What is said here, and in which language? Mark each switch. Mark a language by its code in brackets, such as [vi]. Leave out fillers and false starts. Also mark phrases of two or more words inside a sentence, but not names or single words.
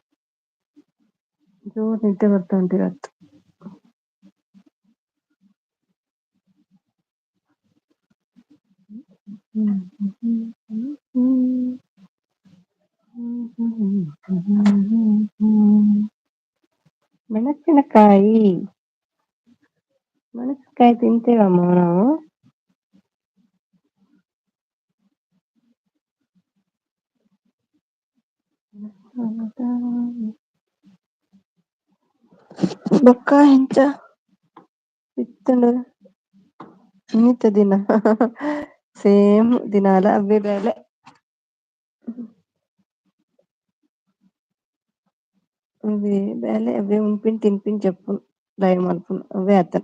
[kn] ಜೋರ್ ನಿದ್ದೆ ಬರ್ತಾ ಉಂಟು ಇವತ್ತು. ಮೆಣಸಿನಕಾಯಿ ಮೆಣಸಿನಕಾಯಿ ತಿಂತೇವಮ್ಮ ನಾವು. [tcy] ಬೊಕ್ಕ ಹೆಂಚ ಇತ್ತಂಡ ಇನ್ನಿತ ದಿನ ಸೇಮ್ ದಿನಾಲ ಅವೇ ಬೇಲೆ ಅವೇ ಬೇಲೆ ಅವೇ ಉಣ್ಪಿನ್ ತಿನ್ಪಿನ್ ಜಪ್ಪುನ್ ಲೈವ್ ಮಲ್ಪುನ್ ಅವೇ ಆತನ್.